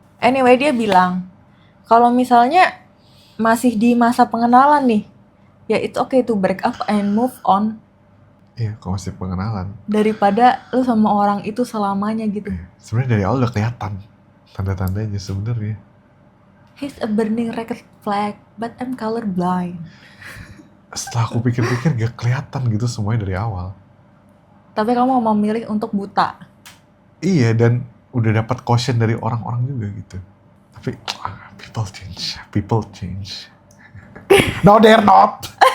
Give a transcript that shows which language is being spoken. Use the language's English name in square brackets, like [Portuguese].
[Indonesian] Anyway, dia bilang kalau misalnya masih di masa pengenalan nih, ya [English] it's okay to break up and move on. [Indonesian] Iya, kalau masih pengenalan. Daripada lu sama orang itu selamanya gitu. Sebenarnya dari awal udah kelihatan tanda-tandanya sebenarnya. [English] He's a burning red flag, but I'm colorblind. [Indonesian] Setelah aku pikir-pikir gak kelihatan gitu semuanya dari awal. Tapi kamu mau memilih untuk buta. Iya, dan udah dapat caution dari orang-orang juga gitu. Tapi [English] people change. No, they're not.